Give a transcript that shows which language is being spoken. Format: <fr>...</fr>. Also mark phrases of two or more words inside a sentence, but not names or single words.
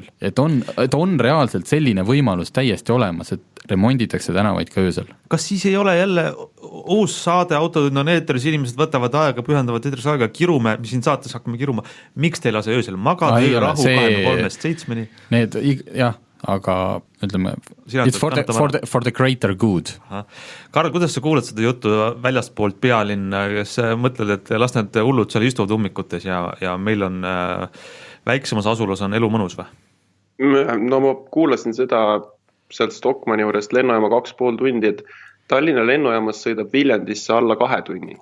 <et>Et on reaalselt selline võimalus täiesti olemas, et remonditakse tänavaid ka öösel. Kas siis ei ole jälle uus saade Autotund on eetris, inimesed võtavad aega, pühendavad eetris aega, kirume, mis siin saates hakkame kiruma. Miks te ei lase öösel magada, rahu 23-7? Need, jah, aga ütleme,</et> <en>it's for the greater good.</en> <et>Karl, kuidas sa kuuled seda juttu väljastpoolt pealinna, kes mõtled, et las need hullud seal istuvad ummikutes ja meil on väiksemas asulas on elu mõnus või? No ma kuulasin seda sealt Stockmanni juurest lennujaama 2,5 tundi, et Tallinna lennujaamas sõidab Viljandisse alla 2 tunni.</et>